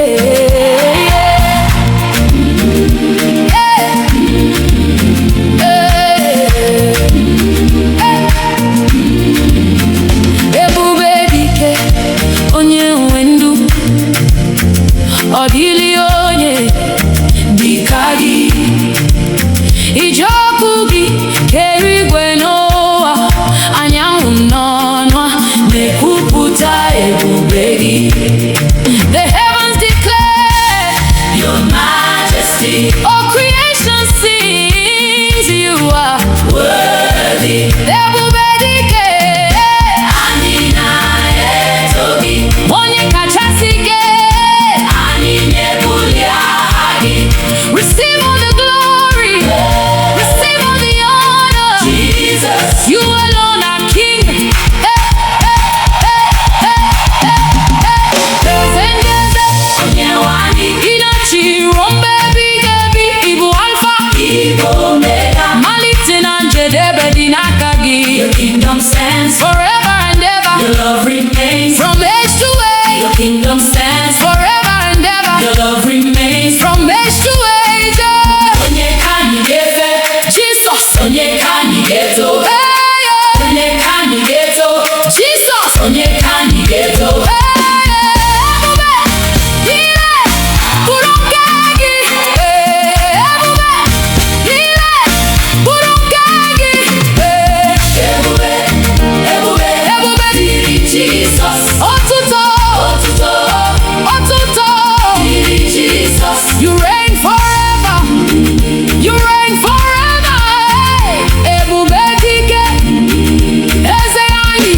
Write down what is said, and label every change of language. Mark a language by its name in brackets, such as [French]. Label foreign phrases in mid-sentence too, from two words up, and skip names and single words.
[Igbo] Ebube dike, onye nwe ndụ, ọ dịghị onye dịka gị. Ije ọkụ gị kere igwe n'ụwa, anyanwụ n'ọnwa na-ekwupụta ebube gị. [English] The heavens declare your majesty. All creation sings you are worthy. [Igbo] Ebube dike, anyị na-eto gị. Onye kachasị ike, anyị na-ebuli aha gị. [English] Receive all the glory, receive all the honor. Jesus, you alone are King. Those angels that [Igbo] onye nwanyị ịnachi rombe bigebi, Ibu Alpha, Ibu Omega, malite na njedebe dị n'aka gị. [English] Your kingdom stands forever and ever. Your love remains from age to age. Your kingdom stands forever and ever. Your love remains from age to age. [Igbo] Onye ka anyị ga-efe? Jesus. Onye ka anyị ga-eto? Onye ka anyị ga-eto? Jesus. Onye ka anyị ga-eto? Ebube niile bụrụ nke gị. Ebube niile bụrụ nke gị. Ebube, ebube, ebube dịrị Jesus. Otuto, otuto, otuto dịrị Jesus. [English] You reign forever. You reign forever. [Igbo] Ebube dike, eze anyị.